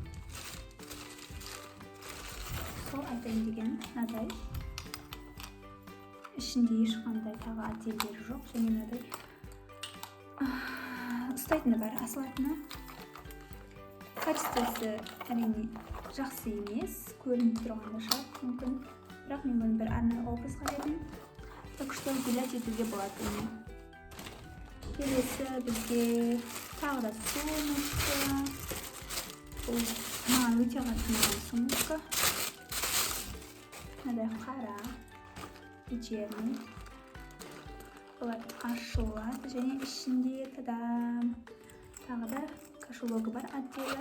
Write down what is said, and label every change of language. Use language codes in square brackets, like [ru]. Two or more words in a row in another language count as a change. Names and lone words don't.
[kk] Сол айтайын деген мынадай ішінде ешқандай тағы отделдері жоқ, және мынадай ұстайтыны бар, асылатыны. Качествосы әрине жақсы емес, көрініп тұрғанда шарт мүмкін, бірақ мен оны бір арнайы образға бердім. [ru] Так что гулять [kk] етуге болады. Келесі бізге тағы да сумочка. Бұл маған өте қатты ұнаған сумочка. Мынадай қара, вечерний. Олар ашылады және ішінде тағы да кошелегі бар отделі.